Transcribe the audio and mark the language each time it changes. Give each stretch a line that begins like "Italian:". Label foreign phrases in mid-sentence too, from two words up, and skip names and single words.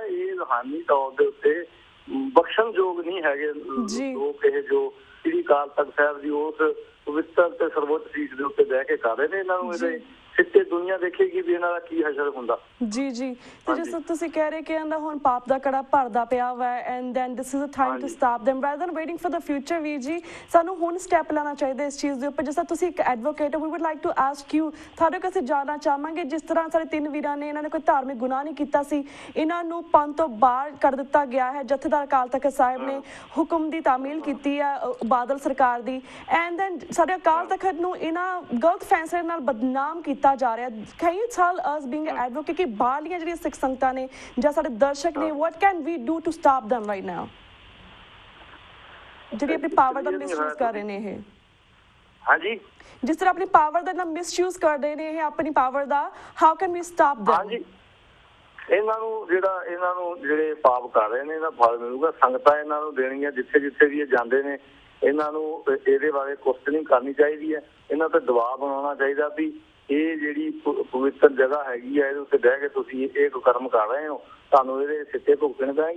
Punjabi: ਇਹ ਰੂਹਾਨੀ ਤੌਰ ਦੇ ਉੱਤੇ ਬਖਸ਼ਣਯੋਗ ਨਹੀਂ ਹੈਗੇ ਲੋਕ ਇਹ ਜੋ ਸ੍ਰੀ ਅਕਾਲ ਤਖਤ ਸਾਹਿਬ ਦੀ ਉਸ ਪਵਿੱਤਰ ਤੇ ਸਰਵੋੱਚ ਸੀਟ ਦੇ ਉੱਤੇ ਬਹਿ ਕੇ ਕਰ ਰਹੇ ਨੇ। ਇਹਨਾਂ ਨੂੰ ਇਹਦੇ ਸਿੱਟੇ ਦੁਨੀਆ ਦੇਖੇਗੀ ਵੀ ਇਹਨਾਂ ਦਾ ਕੀ ਹਸ਼ਰ ਹੁੰਦਾ। ਜੀ ਤੇ ਜਿਸ ਤਰ੍ਹਾਂ ਤੁਸੀਂ ਕਹਿ ਰਹੇ ਕਿ ਇਹਦਾ ਹੁਣ ਪਾਪ ਦਾ ਕੜਾ ਭਰਦਾ ਪਿਆ ਵਾ
English: and then this is a time to stop them rather than waiting for the future.
Punjabi: ਵੀਰ ਜੀ, ਸਾਨੂੰ ਹੁਣ ਸਟੈਪ ਲੈਣਾ ਚਾਹੀਦਾ ਇਸ ਚੀਜ਼ ਦੇ ਉੱਪਰ। ਜਿਸ ਤਰ੍ਹਾਂ ਤੁਸੀਂ ਇੱਕ ਐਡਵੋਕੇਟ ਹੋ,
English: we would like to ask you,
Punjabi: ਤੁਹਾਡੇ ਕੋਲ ਅਸੀਂ ਜਾਣਨਾ ਚਾਹਾਂਗੇ, ਜਿਸ ਤਰ੍ਹਾਂ ਸਾਡੇ 3 ਵੀਰਾਂ ਨੇ, ਇਹਨਾਂ ਨੇ ਕੋਈ ਧਾਰਮਿਕ ਗੁਨਾਹ ਨਹੀਂ ਕੀਤਾ ਸੀ, ਇਹਨਾਂ ਨੂੰ ਪੰਥ ਤੋਂ ਬਾਹਰ ਕਰ ਦਿੱਤਾ ਗਿਆ ਹੈ। ਜਥੇਦਾਰ ਅਕਾਲ ਤਖਤ ਸਾਹਿਬ ਨੇ ਹੁਕਮ ਦੀ ਤਾਮੀਲ ਕੀਤੀ ਹੈ ਬਾਦਲ ਸਰਕਾਰ ਦੀ,
English: and then
Punjabi: ਸਾਡੇ ਅਕਾਲ ਤਖਤ ਨੂੰ ਇਹਨਾਂ ਗਲਤ ਫੈਸਲੇ ਨਾਲ ਬਦਨਾਮ ਕੀਤਾ ਜਾ ਰਿਹਾ।
English: Can you tell us being an advocate
Punjabi: ਕਿ ਬਾਹਰਲੀਆਂ ਜਿਹੜੀਆਂ ਸਿੱਖ ਸੰਗਤਾਂ ਨੇ ਜਾਂ ਸਾਡੇ ਦਰਸ਼ਕ ਨੇ,
English: what can we do to stop them right now,
Punjabi: ਜਿਹੜੀ ਆਪਣੀ ਪਾਵਰ ਦਾ ਮਿਸਯੂਜ਼ ਕਰ ਰਹੇ ਨੇ? ਇਹ ਹਾਂਜੀ, ਜਿਸ ਤਰ੍ਹਾਂ ਆਪਣੀ ਪਾਵਰ ਦਾ ਮਿਸਯੂਜ਼ ਕਰ ਰਹੇ ਨੇ ਇਹ ਆਪਣੀ ਪਾਵਰ ਦਾ,
English: how can we stop them?
Punjabi: ਹਾਂਜੀ, ਇਹਨਾਂ ਨੂੰ ਜਿਹੜੇ ਪਾਪ ਕਰ ਰਹੇ ਨੇ ਇਹਦਾ ਫਲ ਮਿਲੂਗਾ। ਸੰਗਤਾਂ ਇਹਨਾਂ ਨੂੰ ਦੇਣਗੀਆਂ, ਜਿੱਥੇ ਵੀ ਇਹ ਜਾਂਦੇ ਨੇ। ਇਹਨਾਂ ਨੂੰ ਇਹਦੇ ਬਾਰੇ ਕੁਐਸਚਨਿੰਗ ਕਰਨੀ ਚਾਹੀਦੀ ਹੈ। ਇਹਨਾਂ ਤੇ ਦਬਾਅ ਬਣਾਉਣਾ ਚਾਹੀਦਾ ਵੀ ਇਹ ਜਿਹੜੀ ਪਵਿੱਤਰ ਜਗ੍ਹਾ ਹੈਗੀ ਹੈ ਇਹਦੇ ਉੱਤੇ ਬਹਿ ਕੇ ਤੁਸੀਂ ਇਹ ਕੁਕਰਮ ਕਰ ਰਹੇ ਹੋ, ਤੁਹਾਨੂੰ ਇਹਦੇ ਸਿੱਟੇ ਭੁਗਤਣੇ ਪੈਣਗੇ।